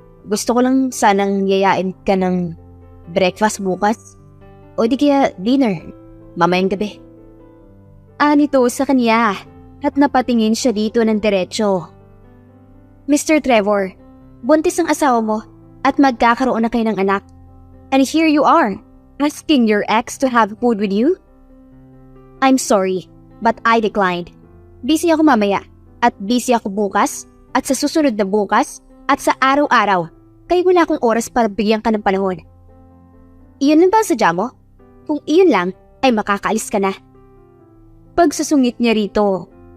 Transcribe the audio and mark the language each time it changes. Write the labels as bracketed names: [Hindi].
[Filipino] Gusto ko lang sanang yayain ka ng breakfast bukas o di kaya dinner mamayang gabi. Anito sa kanya at napatingin siya dito ng diretsyo. Mr. Trevor, buntis ang asawa mo at magkakaroon na kayo ng anak. [English] And here you are, asking your ex to have food with you? I'm sorry, but I declined. [Filipino] Busy ako mamaya, at busy ako bukas, at sa susunod na bukas, at sa araw-araw, kaya wala akong oras para bigyan ka ng panahon. Iyon lang ba ang sadya mo? Kung iyon lang, ay makakaalis ka na. Pagsusungit niya rito.